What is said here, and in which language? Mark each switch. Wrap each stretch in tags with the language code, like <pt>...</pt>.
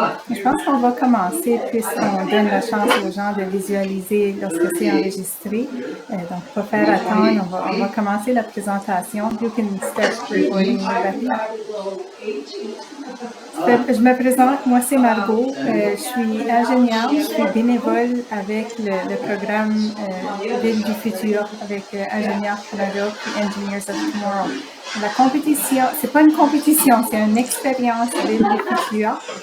<fr>Je pense qu'on va commencer puisqu'on donne la chance aux gens de visualiser lorsque c'est enregistré. Donc, pas faire attendre, on va commencer la présentation.</fr> <en>You can start recording, Rebecca.</en> <fr>Je me présente, moi c'est Margot, je suis ingénieure, je suis bénévole avec le programme Ville du futur avec Ingénieurs Canada et Engineers of Tomorrow. La compétition, c'est pas une compétition, c'est une expérience Ville du futur.</fr>